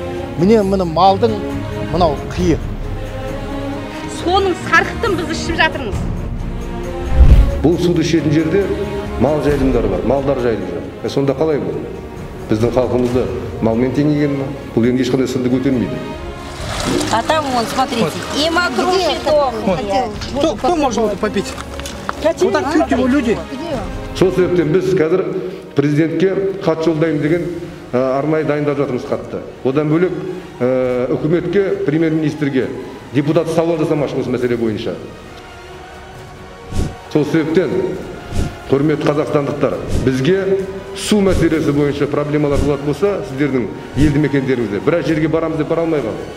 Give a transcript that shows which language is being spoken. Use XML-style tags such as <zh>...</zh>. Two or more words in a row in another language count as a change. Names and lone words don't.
<kk>міне малдың мынау қиы. Соның сарқытын біз ішіп жатырмыз. Бұл суды ішетін жерде мал жайылымдары бар, малдар жайылымдар. Сонда қалай бұл? Біздің халқымызды малмен теңеген ма? Бұл енді ешқандай сынды көтермейді.</kk> <ru>А там, вон, смотрите, и макруши дохнут. Кто может это попить? Вот так пьют его люди.</ru> <kk>Сол себептен біз қазір президентке хат жолдаймын деген арнайы дайындап жатырмыз хатты. Одан бөлек үкіметке, премьер-министрге депутат сауал жасамақшы осы мәселе бойынша. Сол себептен, құрметті қазақстандықтар, бізге су мәселесі бойынша проблемалар болатын болса, сіздердің елді мекендеріңізде біраз жерге барамыз деп бара алмай қалды.</kk>